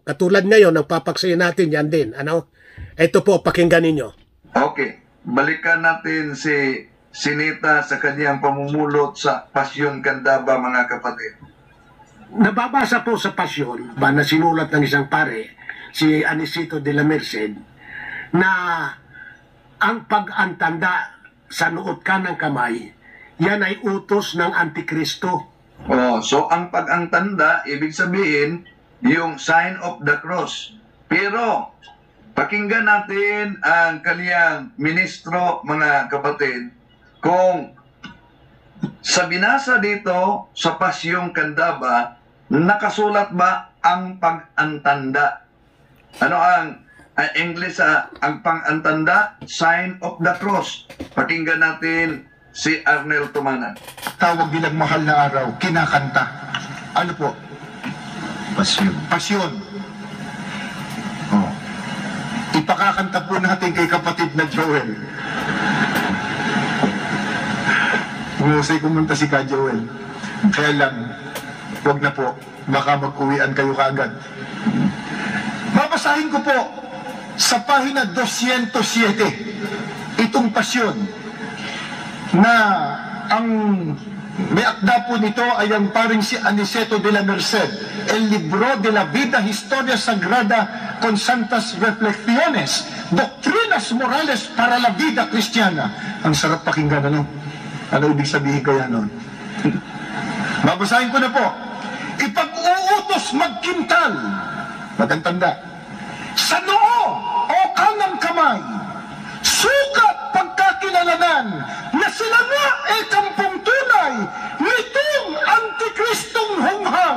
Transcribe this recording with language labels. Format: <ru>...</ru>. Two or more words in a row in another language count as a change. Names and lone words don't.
<tl>Katulad ngayon, ang papaksayin natin yan din. Ito po, pakinggan ninyo. Okay, balikan natin si Sinita sa kanyang pamumulot sa Pasyon Candaba, mga kapatid. Nababasa po sa Pasyon, na sinulat ng isang pare, si Anisito de la Merced, na ang pag-antanda sa nuot kanang kamay, yan ay utos ng Antikristo. So ang pag-antanda, ibig sabihin, yung</tl> <en>sign of the cross.</en> <tl>Pero, pakinggan natin ang kaniyang ministro, mga kapatid, kung sa binasa dito sa Pasyong Candaba, nakasulat ba ang pag-antanda? Ano ang English ang pang-antanda?</tl> <en>Sign of the cross.</en> <tl>Pakinggan natin si Arnel Tumanan. Tawag nilang mahal na araw, kinakanta. Ano po? Pasyon. Pasyon. Ipakakanta po natin kay kapatid na Joel. Umusay kumanta si Ka Joel. Kaya lang, wag na po, baka mag-uwian kayo kaagad. Babasahin ko po sa pahina 207 itong pasyon na ang may akda po nito ay ang paring si Aniceto de la Merced,</tl> <es>El Libro de la Vida Historia Sagrada con Santas Reflexiones, Doctrinas Morales para la Vida Cristiana.</es> <tl>Ang sarap pakinggan, ano? Ano ibig sabihin kaya nun? Babasahin ko na po. Ipag-uutos magkintal, magantanda, sa noo o kanang kamay, sukat pagkakilalanan na sila nga ay kampong tunay nitong Antikristong hunghang.</tl>